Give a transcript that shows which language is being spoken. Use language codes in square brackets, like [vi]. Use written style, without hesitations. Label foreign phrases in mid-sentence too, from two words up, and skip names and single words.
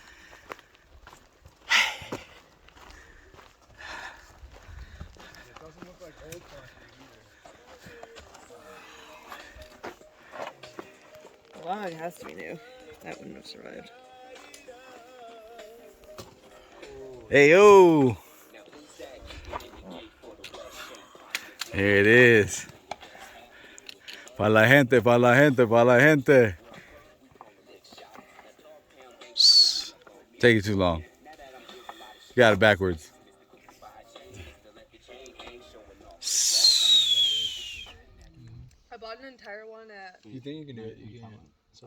[en] Wow, it has to be new. That wouldn't have survived. Hey yo! Here it is. [es] Pa la gente, pa la gente, pa la gente. [en] Take it too long. You got it backwards. I bought an entire one at. You think you can do it? You can. So